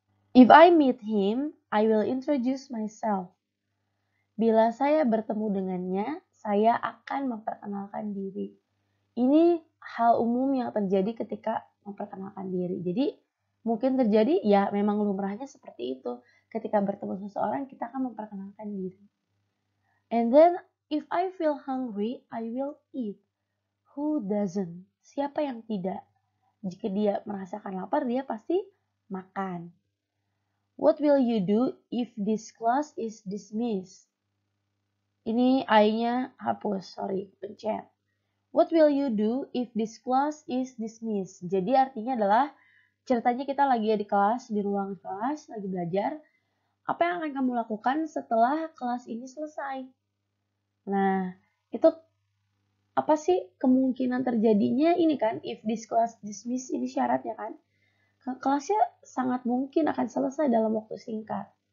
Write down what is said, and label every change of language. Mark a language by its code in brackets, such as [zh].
[en] If I meet him, I will introduce myself. [id] Bila saya bertemu dengannya, saya akan memperkenalkan diri. Ini hal umum yang terjadi ketika memperkenalkan diri. Jadi mungkin terjadi, ya memang lumrahnya seperti itu. Ketika bertemu seseorang, kita akan memperkenalkan diri. [en] And then, if I feel hungry, I will eat. Who doesn't? [id] Siapa yang tidak? Jika dia merasakan lapar, dia pasti makan. [en] What will you do if this class is dismissed? Ini I-nya hapus, pencet. What will you do if this class is dismissed? [id] Jadi artinya adalah ceritanya kita lagi di kelas, di ruang kelas, lagi belajar. Apa yang akan kamu lakukan setelah kelas ini selesai? Nah, itu apa sih kemungkinan terjadinya ini kan? If this class dismissed, ini syaratnya kan? Kelasnya sangat mungkin akan selesai dalam waktu singkat.